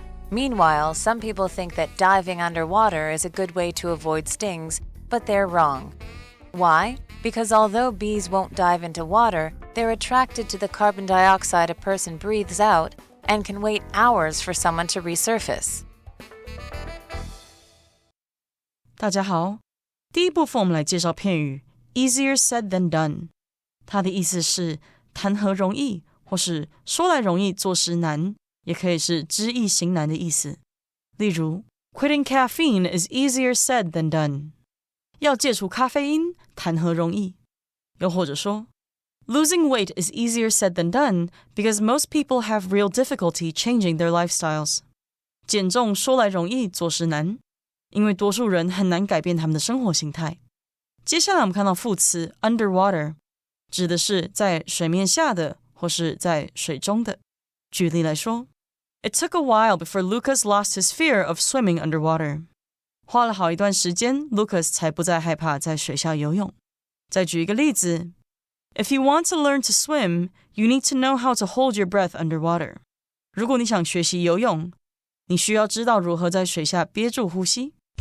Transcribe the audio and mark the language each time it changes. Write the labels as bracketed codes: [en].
[en] Meanwhile, some people think that diving underwater is a good way to avoid stings, but they're wrong. Why? Because although bees won't dive into water, they're attracted to the carbon dioxide a person breathes out and can wait hours for someone to resurface. [zh] 大家好，第一部分我们来介绍片语 easier said than done。它的意思是谈何容易，或是说来容易做事难，也可以是知易行难的意思。例如 [en] Quitting caffeine is easier said than done。 [zh] 要戒除咖啡因，谈何容易。又或者说 [en] Losing weight is easier said than done because most people have real difficulty changing their lifestyles。 [zh] 减重说来容易，做事难，因为多数人很难改变他们的生活形态。接下来我们看到副词 underwater， 指的是在水面下的或是在水中的。举例来说 [en] It took a while before Lucas lost his fear of swimming underwater。 [zh] 花了好一段时间 Lucas 才不再害怕在水下游泳。再举一个例子 [en] If you want to learn to swim, you need to know how to hold your breath underwater。 [zh] 如果你想学习游泳，你需要知道如何在水下憋住呼吸。